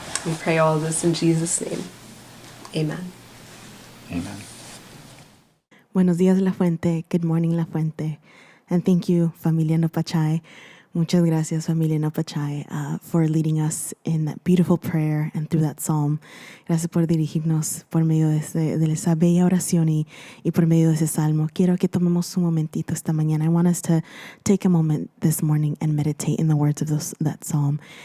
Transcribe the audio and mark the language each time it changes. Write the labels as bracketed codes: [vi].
[en] We pray all of this in Jesus' name. Amen. Amen. [es] Buenos días, [en] La Fuente. Good morning, La Fuente. And thank you, Familia Nopachai. [es] Muchas gracias, [en] Familia Nopachai, for leading us in that beautiful prayer and through that psalm. [es] Gracias por dirigirnos por medio de esa bella oración y por medio de ese salmo. Quiero que tomemos un momentito esta mañana. [en] I want us to take a moment this morning and meditate in the words of that psalm.